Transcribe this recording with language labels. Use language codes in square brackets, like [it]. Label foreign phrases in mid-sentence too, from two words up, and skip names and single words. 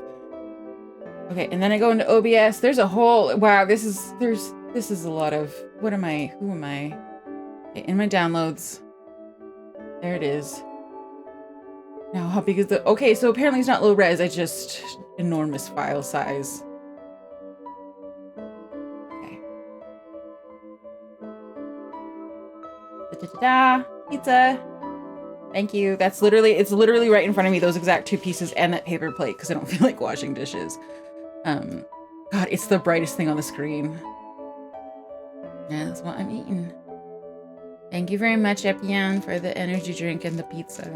[en] Okay, and then I go into OBS. There's a whole, wow, this is a lot of, who am I? Okay, in my downloads. There it is. Now, how big is the, okay, so apparently it's not low res, I just, enormous file size. Okay. Da-da-da-da, pizza. Thank you. It's literally right in front of me, those exact 2 pieces and that paper plate, because I don't feel like washing dishes. God, it's the brightest thing on the screen. Yeah, that's what I'm eating. Thank you very much, Epian, for the energy drink and the pizza.